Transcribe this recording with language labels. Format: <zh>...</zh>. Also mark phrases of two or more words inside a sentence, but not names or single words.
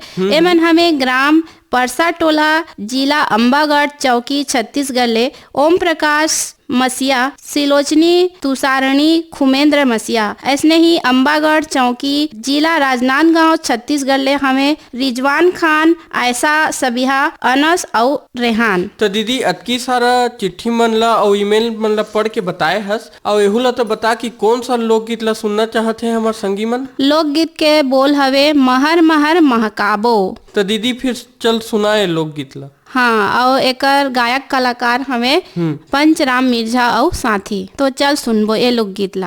<hne>एमन हमें ग्राम परसा टोला जिला अंबागढ़ चौकी छत्तीसगढ़ ले ओम प्रकाश मसिया, सिलोचनी तुषारणी खुमेंद्र मसिया। ऐसने ही अंबागढ़ चौकी जिला राजनांदगांव छत्तीसगढ़ ले हमें रिजवान खान, आयशा, सबिहा, अनस और रेहान। तो दीदी अतकी सारा चिट्ठी मन ला और ईमेल मन ला पढ़ के बताए हस और एहू ला तो बता कि कौन सा लोकगीत ला सुनना चाहते हैं हमार संगी मन। लोकगीत के बोल हवे महर महर महकाबो। तो दीदी फिर चल सुनाए लोकगीत ला। हाँ, और एकर गायक कलाकार हमें पंचराम मिर्जा और साथी। तो चल सुनबो ये लोकगीत ला।</hne>